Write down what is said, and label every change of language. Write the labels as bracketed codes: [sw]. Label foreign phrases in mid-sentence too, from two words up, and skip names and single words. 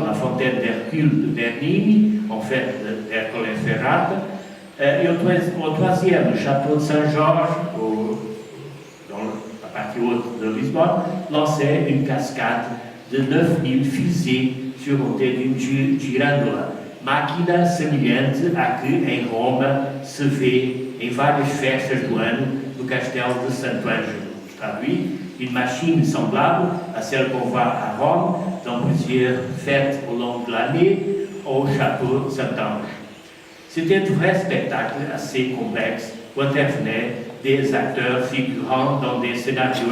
[fr] la fontaine d'Hercule de Bernini, en fait d'Ercole Ferrate, et au troisième, le château de Saint-Georges, dans la partie haute de Lisboa, lançait une cascade de 9000 fusées surmontées d'une girandola, [pt] máquina semelhante à que em Roma se vê em várias festas do ano no castelo de Santo Ângelo. [fr] Traduit, une machine semblable à celle qu'on voit à Rome dans plusieurs fêtes au long de l'année au château de Saint-Ange. C'était un vrai spectacle assez complexe où intervenaient des acteurs figurant dans des scénarios